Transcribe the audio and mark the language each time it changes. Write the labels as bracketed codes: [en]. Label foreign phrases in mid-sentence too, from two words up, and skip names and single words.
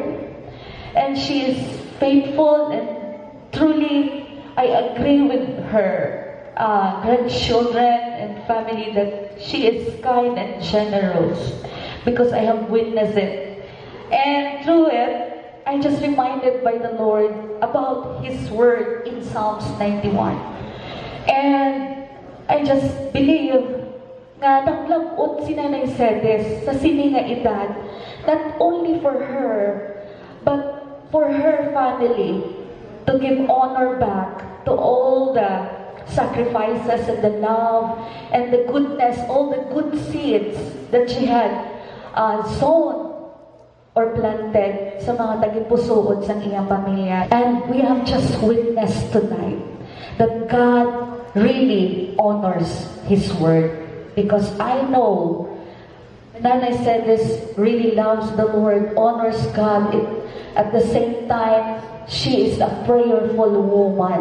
[en] And she is faithful and truly, I agree with her grandchildren and family that she is kind and generous because I have witnessed it. And through it, I just reminded by the Lord about His word in Psalms 91. And I just believe [hil] nga naglabot si Nanay Cedes sa sini nga edad, [en] not only for her, but for her family, to give honor back to all the sacrifices and the love and the goodness, all the good seeds that she had sown or planted [hil] sa mga tagipusoon sa iyang pamilya. [en] And we have just witnessed tonight that God really honors His word, because I know Nanay Cedes really loves the Lord, honors God. At the same time, she is a prayerful woman.